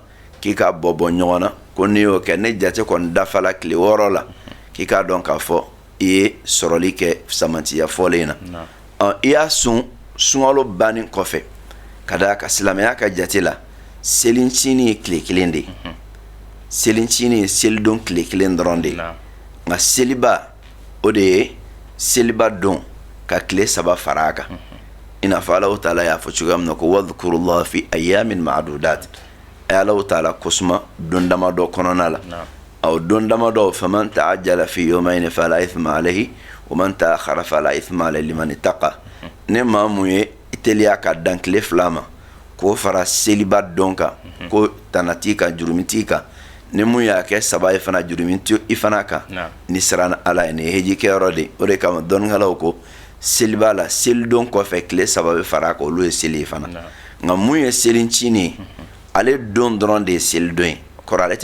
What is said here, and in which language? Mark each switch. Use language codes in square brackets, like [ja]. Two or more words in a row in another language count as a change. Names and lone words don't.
[bm] k'i ka bɔ ɲɔgɔn na ko n'i y'o kɛ ne jate kɔni dafa la tile 6 la k'i k'a dɔn k'a fɔ i ye sɔrɔli kɛ samantiya fɔlen na i y'a sun sunkalo bannen kɔfɛ ka da ka silamɛya ka jate la selincinin ye tile 1 de ye selincinin ye selidon tile 1 dɔrɔn de ye nka seliba o de ye seliba don ka tile 3 fara a kan i n'a fɔ Allahu taala y'a fɔ cogoya min na ko [ar] واذكروا الله في أيام معدودات [bm] a ye Allahu taala kosuma don damadɔ kɔnɔna la o don damadɔ [ar] فمن تعجل في يومين فلا إثم عليه ومن تأخر فلا إثم عليه لمن اتقى [bm] ne maa mun ye teliya ka dan tile 2 ma k'o fara seliba don kan ko tanati kan jurumiti kan ni mun y'a kɛ 3 ye fana jurumiti i fana kan ni siran ala ye ni heji kɛyɔrɔ de o de kama dɔnnikɛlaw ko seliba la selidon kɔfɛ tile 3 bɛ fara kan olu ye seli ye fana nka mun ye selincinin ye ale don dɔrɔn de ye selidon ye kɔrɔ ale